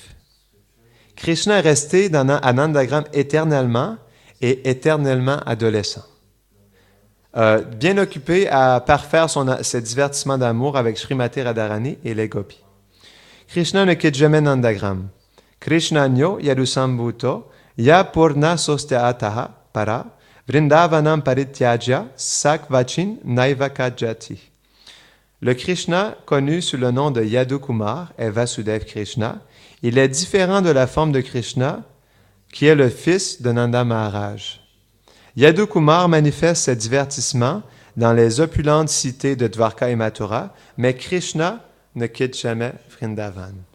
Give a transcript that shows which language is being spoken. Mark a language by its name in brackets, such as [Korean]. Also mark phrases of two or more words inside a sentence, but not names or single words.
[French] Krishna est resté à Nandagram éternellement et éternellement adolescent. Bien occupé à parfaire ses divertissements d'amour avec Srimati Radharani et les gopis. Krishna ne quitte jamais Nandagram. [Sanskrit] Krishnanyo yadusambhuto ya purna sostyataha para vrindavanam parityajya sakvachin naivakajati. [French] Le Krishna, connu sous le nom de Yadu Kumar, est Vasudev Krishna. Il est différent de la forme de Krishna, qui est le fils de Nanda Maharaj. Yadu Kumar manifeste ses divertissements dans les opulentes cités de Dwarka et Mathura, mais Krishna ne quitte jamais Vrindavan.